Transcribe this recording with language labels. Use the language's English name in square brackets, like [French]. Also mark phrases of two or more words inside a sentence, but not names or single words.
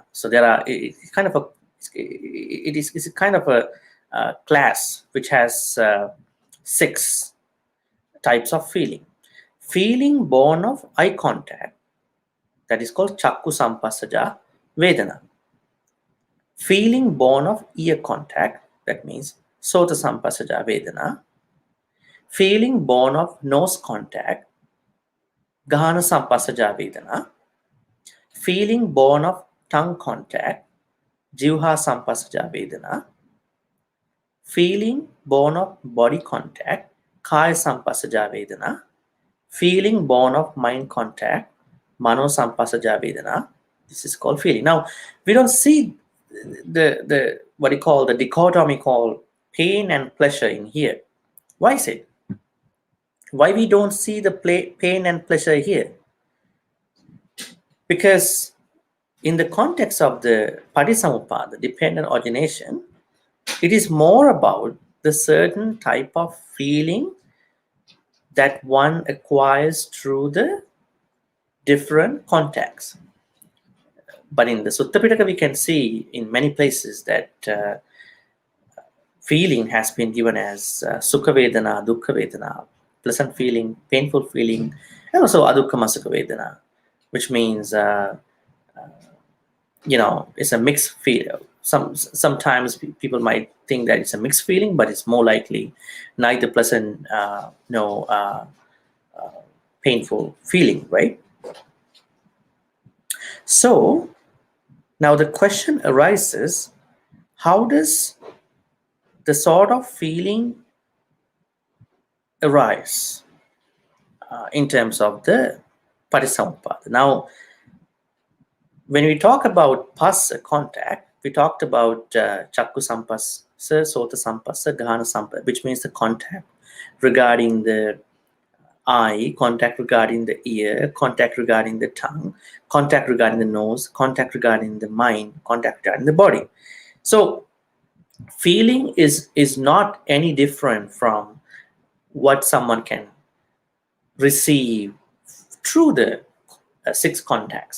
[English] So there are it's kind of a class which has 6 types of feeling. Feeling born of eye contact, that is called [Pali] chakku sampassaja Vedana. [English] Feeling born of ear contact, that means [Pali] sota sampassaja Vedana. [English] Feeling born of nose contact, [Pali] gahana sampassaja Vedana. [English] Feeling born of tongue contact, [Pali] jivha sampassaja Vedana. [English] Feeling born of body contact, [Pali] kaya sampassaja Vedana. [English] Feeling born of mind contact, [Pali] mano sampassaja Vedana. [English] This is called feeling. Now, we don't see the what you call the dichotomy called pain and pleasure in here. Why is it? Why we don't see the pain and pleasure here? Because in the context of the Patisamuppada, the dependent origination, it is more about the certain type of feeling that one acquires through the different contexts. But in the Sutta Pitaka, we can see in many places that feeling has been given as [Pali] sukha vedana, dukkha vedana, [English] pleasant feeling, painful feeling, and also [Pali] adukkama sukha vedana, [English] which means it's a mixed feeling. Sometimes people might think that it's a mixed feeling, but it's more likely neither pleasant nor painful feeling, right? So now the question arises, how does the sort of feeling arise in terms of the Patisamuppada? Now, when we talk about passa, contact, we talked about [Pali] chakku sampassa, sota sampassa, gahana sampassa, [English] which means the contact regarding the eye, contact regarding the ear, contact regarding the tongue, contact regarding the nose, contact regarding the mind, contact regarding the body. So feeling is not any different from what someone can receive through the 6 contacts.